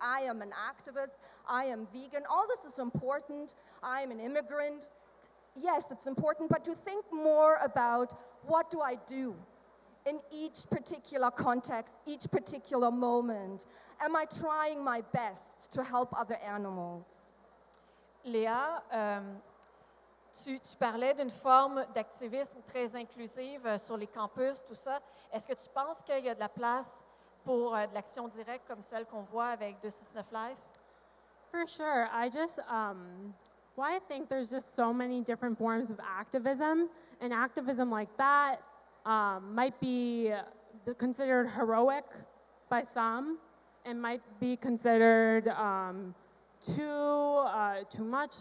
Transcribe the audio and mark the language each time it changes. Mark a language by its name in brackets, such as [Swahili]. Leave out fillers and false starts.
[English] I am an activist, I am vegan, all this is important. I am an immigrant. Yes, it's important, but to think more about what do I do in each particular context, each particular moment. Am I trying my best to help other animals? [French] Léa, tu parlais d'une forme d'activisme très inclusive sur les campus, tout ça. Est-ce que tu penses qu'il y a de la place pour de l'action directe comme celle qu'on voit avec 269 Live? [English] For sure. I think there's just so many different forms of activism, and activism like that might be considered heroic by some, and might be considered too much.